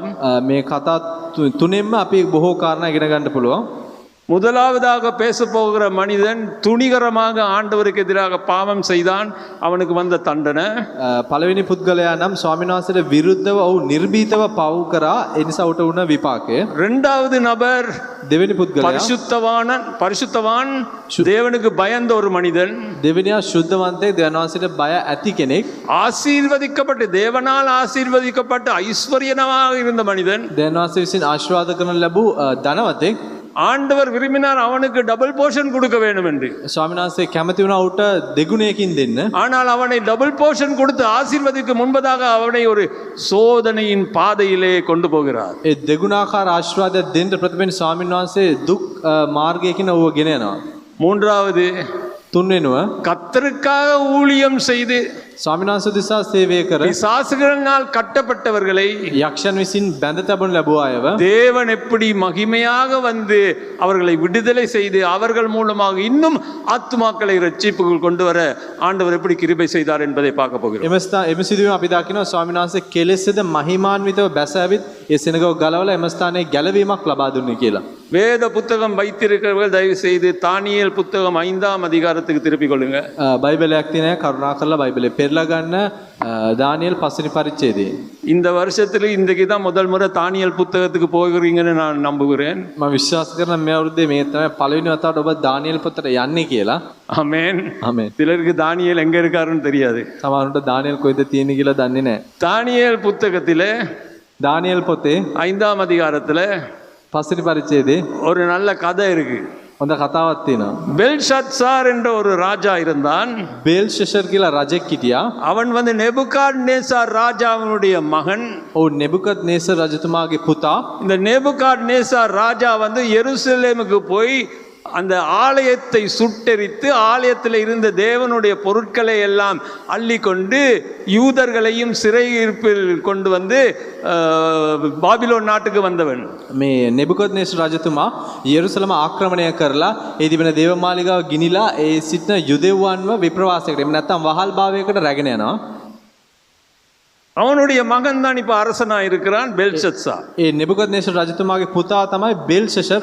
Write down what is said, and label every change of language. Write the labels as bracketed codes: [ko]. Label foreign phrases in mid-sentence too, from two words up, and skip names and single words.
[si] මේ කතා තුනෙන්ම අපි බොහෝ කාරණා ඉගෙන ගන්න පුළුවන්. [ta] முதலாவதாக பேச போகிற மனிதன் துணிகரமாக ஆண்டவருக்கு எதிராக பாவம் செய்தான், அவனுக்கு வந்த தண்டனை. [si] පළවෙනි පුද්ගලයා නම් ස්වාමීන් වහන්සේට විරුද්ධව ඔහු නිර්භීතව පව් කරා, ඒ නිසා උට වුණ විපාකය. [ta] இரண்டாவது நபர் [si] දෙවෙනි පුද්ගලයා [ta] பரிசுத்தவான், தேவனுக்கு பயந்த ஒரு மனிதன். [si] දෙවෙනියා ශුද්ධවන්තයෙක්, දෙවියන් වහන්සේට බය ඇති කෙනෙක්. [ta] ஆசீர்வதிக்கப்பட்டு, தேவனால் ஆசீர்வதிக்கப்பட்டு ஐஸ்வர்யனமாக இருந்த மனிதன். [si] දෙවියන් වහන්සේ විසින් ආශිර්වාද කරන ලැබූ ධනවතෙක්. [ta] ஆண்டவர் விரும்பினார் அவனுக்கு [en] double portion [ta] கொடுக்க வேண்டும் என்று. [si] ස්වාමීන් වහන්සේ කැමති වුණා උට දෙගුණයකින් දෙන්න. [ta] ஆனால் அவனை [en] double portion [ta] கொடுத்து ஆசீர்வதிக்கு முன்பதாக அவனை ஒரு சோதனையின் பாதையிலே கொண்டு போகிறார். [si] ඒ දෙගුණාකාර ආශිර්වාදයක් දෙන්න ප්‍රතිපෙන් ස්වාමීන් වහන්සේ දුක් මාර්ගයකින් ඔහුව ගෙන යනවා. [ta] மூன்றாவது, [si] තුන්වෙනුව [ta] கர்த்தருக்காக ஊழியம் செய்து [si] ස්වාමීන් වහන්සේ දිසා සේවය කර [ta] பிசாசுகளினால் கட்டப்பட்டவர்களை [si] යක්ෂයන් විසින් බැඳ තබන ලැබුව අයව [ta] தேவன் எப்படி மகிமையாக வந்து அவர்களை விடுதலை செய்து அவர்கள் மூலமாக இன்னும் ஆத்துமாக்களை ரட்சிப்புக்குள் கொண்டு வர ஆண்டவர் எப்படி கிருபை செய்தார் என்பதை பார்க்க போகிறோம். [si] එම සිදුවීම අපි දකිනවා ස්වාමීන් වහන්සේ කෙලෙසද මහිමාන්විතව බැස ඇවිත් ඒ සෙනගව ගලවලා එම ස්ථානයේ ගැලවීමක් ලබා දුන්නේ කියලා. [ta] வேத புத்தகம் வைத்திருக்கிறவர்கள் தயவு செய்து தானியேல் புத்தகம் 5ஆம் அதிகாரத்துக்கு திருப்பிக் கொள்ளுங்க. [si] බයිබලයක් තියෙන අය කරුණා කරලා බයිබලේ පෙරලා ගන්න දානියෙල් 5 වෙනි පරිච්ඡේදයේ. [ta] இந்த வருஷத்துல இன்றைக்கு தான் முதல் முறை தானியேல் புத்தகத்துக்கு போகிறீங்கன்னு நான் நம்புகிறேன். [si] මම විශ්වාස කරන මේ අවුරුද්දේ මේ තමයි පළවෙනි වතාවට ඔබ දානියෙල් පොතට යන්නේ කියලා. [ta] ஆமென். [si] ආමේන්. [ta] சிலருக்கு தானியேல் எங்க இருக்காருன்னு தெரியாது. [si] සමහරවිට දානියෙල් කොහෙද තියෙන්නේ කියලා දන්නේ නැහැ. [ta] தானியேல் புத்தகத்திலே [si] දානියෙල් පොතේ [ta] 5ஆம் அதிகாரத்துல [si] 5 වෙනි පරිච්ඡේදයේ [ta] ஒரு நல்ல கதை இருக்கு. [si] හොඳ කතාවක් තියෙනවා. [ta] பெல்ஷத்சார் என்ற ஒரு ராஜா இருந்தான். [si] බේල්ෂෙෂර් කියලා රජෙක් හිටියා. [ta] அவன் வந்து நேபுகாத்நேசார் ராஜாவினுடைய மகன். [si] ඔව් නෙබුකද්නේසර් රජතුමාගේ පුතා. [ta] இந்த நேபுகாத்நேசார் ராஜா வந்து எருசலேமுக்கு போய் அந்த ஆலயத்தை சுட்டெரித்து ஆலயத்தில் இருந்த தேவனுடைய பொருட்களை எல்லாம் அள்ளி கொண்டு யூதர்களையும் சிறையிருப்பில் கொண்டு வந்து பாபிலோன் நாட்டுக்கு வந்தவன். [si] මේ නෙබුකද්නේසර් රජතුමා යෙරුසලම ආක්‍රමණය කරලා ඒ තිබෙන දේවමාලිගාව ගිනිලා ඒ සිටින යුදෙව්වන්ව විප්‍රවාසයකට, එහෙම නැත්නම් වහල් භාවයකට රැගෙන යනවා. [ta] அவனுடைய மகன் தான் இப்ப அரசனா இருக்கிறான், பெல்ஷத்சார். [si] ඒ නෙබුකද්නේසර් රජතුමාගේ පුතා තමයි බෙල්ෂෙෂර්.